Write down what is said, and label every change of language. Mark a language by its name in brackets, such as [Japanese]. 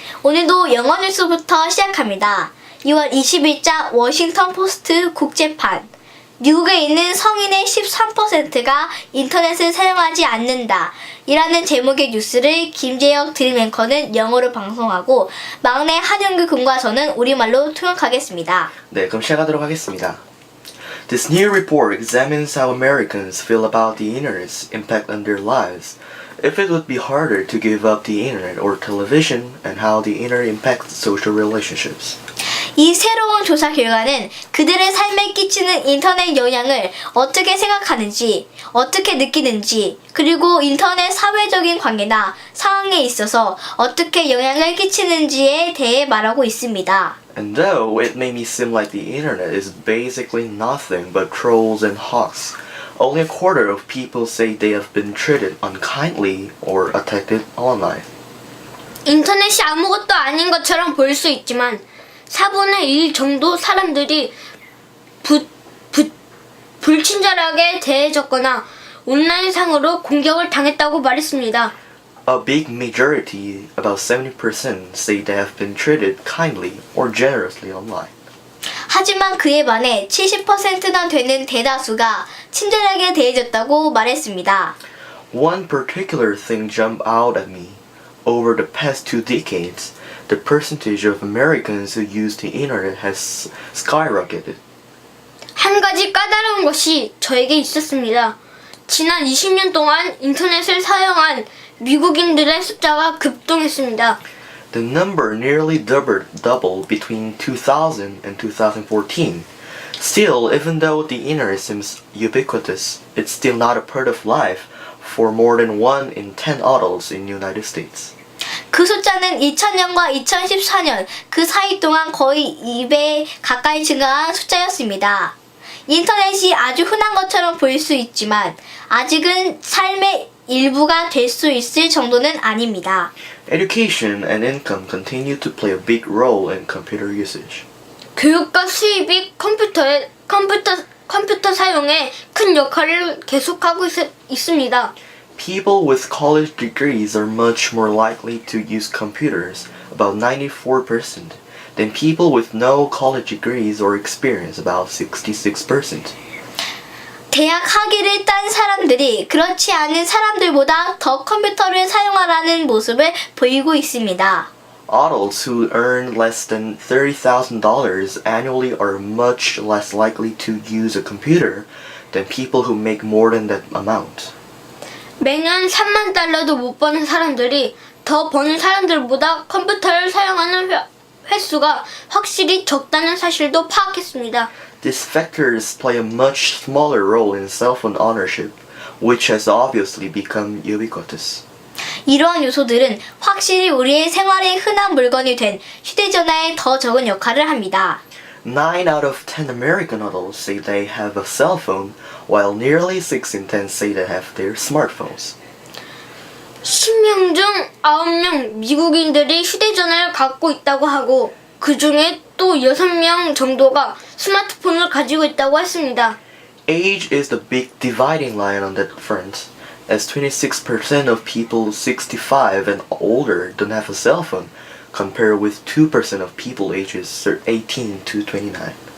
[Korean] 오늘도 영어 뉴스부터 시작합니다. 2월 20일자 워싱턴 포스트 국제판. 미국에 있는 성인의 13%가 인터넷을 사용하지 않는다. 이라는 제목의 뉴스를 김재혁 드림 앵커는 영어로 방송하고 막내 한영규 군과 저는 우리말로 통역하겠습니다. 네, 그럼 시작하도록 하겠습니다. [English] This new report examines how Americans feel about the internet's impact on their lives, if it would be harder to give up the internet or television, and how the internet impacts social relationships. [Korean] 이 새로운 조사 결과는 그들의 삶에 끼치는 인터넷 영향을 어떻게 생각하는지, 어떻게 느끼는지, 그리고 인터넷 사회적인 관계나 상황에 있어서 어떻게 영향을 끼치는지에 대해 말하고 있습니다. [English] And though it may seem like the internet is basically nothing but trolls and hawks, only a quarter of people say they have been treated unkindly or attacked online. [Korean] 인터넷이 아무것도 아닌 것처럼 보일 수 있지만 4분의 1 정도 사람들이 불친절하게 대해졌거나 온라인상으로 공격을 당했다고 말했습니다. [English] A big majority, about 70%, say they have been treated kindly or generously online. [Korean] 하지만 그에 반해 70%나 되는 대다수가 친절하게 대해졌다고 말했습니다. [English] One particular thing jumped out at me. Over the past 2 decades, the percentage of Americans who use the internet has skyrocketed. [Korean] 한 가지 까다로운 것이 저에게 있었습니다. 지난 20년 동안 인터넷을 사용한 미국인들의 숫자가 급등했습니다. [English] The number nearly doubled between 2000 and 2014. Still, even though the internet seems ubiquitous, it's still not a part of life for more than 1 in 10 adults in the United States. [Korean] 그 숫자는 2000년과 2014년 그 사이 동안 거의 2배 가까이 증가한 숫자였습니다. 인터넷이 아주 흔한 것처럼 보일 수 있지만 아직은 삶의 일부가 될 수 있을 정도는 아닙니다. [English] Education and income continue to play a big role in computer usage. [Korean] 교육과 수입이 컴퓨터 사용에 큰 역할을 계속하고 있습니다. [English] People with college degrees are much more likely to use computers, about 94%, than people with no college degrees or experience, about 66%. [Korean] 대학 학위를 딴 사람들이 그렇지 않은 사람들보다 더 컴퓨터를 사용하라는 모습을 보이고 있습니다. [English] Adults who earn less than $30,000 annually are much less likely to use a computer than people who make more than that amount. [Korean] 매년 3만 달러도 못 버는 사람들이 더 버는 사람들보다 컴퓨터를 사용하는 횟수가 확실히 적다는 사실도 파악했습니다. [English] These factors play a much smaller role in cell phone ownership, which has obviously become ubiquitous. [Korean] 이러한 요소들은 확실히 우리의 생활에 흔한 물건이 된 휴대전화에 더 적은 역할을 합니다. [English] 9 out of 10 American adults say they have a cell phone, while nearly 6 in 10 say they have their smartphones. [Korean] 10명 중 9명 미국인들이 휴대전화를 갖고 있다고 하고 그 중에 또 6명 정도가 스마트폰을 가지고 있다고 했습니다. [English] Age is the big dividing line on that front, as 26% of people 65 and older don't have a cell phone, compared with 2% of people ages 18 to 29.